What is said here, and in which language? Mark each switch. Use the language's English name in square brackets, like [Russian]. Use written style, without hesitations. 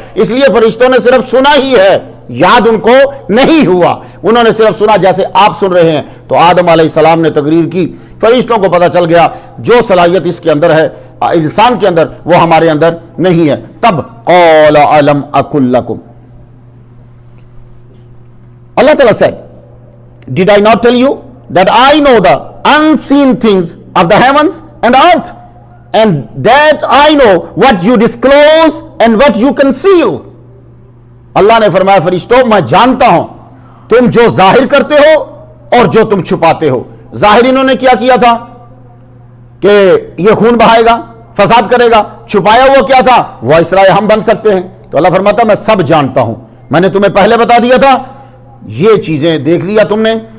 [Urdu] اس لیے فرشتوں نے صرف سنا ہی ہے, یاد ان کو نہیں ہوا, انہوں نے صرف سنا جیسے آپ سن رہے ہیں. تو آدم علیہ السلام نے تقریر کی, فرشتوں کو پتہ چل گیا جو صلاحیت اس کے اندر ہے انسان کے اندر وہ ہمارے اندر نہیں ہے. تب [Arabic] قال الم اقل لکم, [Urdu] اللہ تعالیٰ سے [English] Did I not tell you that I know the unseen things of the heavens and earth, and that I know what you disclose and what you conceal? [Urdu] اللہ نے فرمایا فرشتوں میں جانتا ہوں تم جو ظاہر کرتے ہو اور جو تم چھپاتے ہو. ظاہر انہوں نے کیا تھا کہ یہ خون بہائے گا، فساد کرے گا. چھپایا وہ کیا تھا؟ وہ اسرائیل ہم بن سکتے ہیں. تو اللہ فرماتا میں سب جانتا ہوں، میں نے تمہیں پہلے بتا دیا تھا، یہ چیزیں دیکھ لیا تم نے.